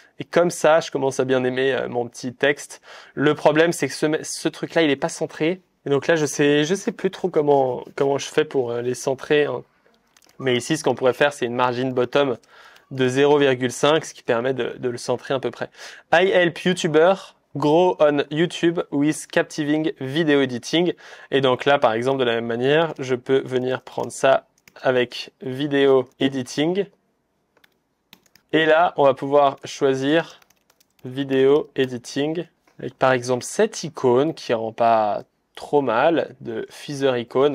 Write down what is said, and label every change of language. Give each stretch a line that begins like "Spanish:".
French: Et comme ça, je commence à bien aimer mon petit texte. Le problème, c'est que ce truc-là, il est pas centré. Et donc là, je sais plus trop comment je fais pour les centrer, hein. Mais ici, ce qu'on pourrait faire, c'est une margin bottom de 0,5, ce qui permet de le centrer à peu près.
English: I help YouTuber grow on YouTube with captivating video editing.
French: Et donc là, par exemple, de la même manière, je peux venir prendre ça avec vidéo editing. Et là, on va pouvoir choisir vidéo editing avec par exemple cette icône qui rend pas trop mal de Feather Icon.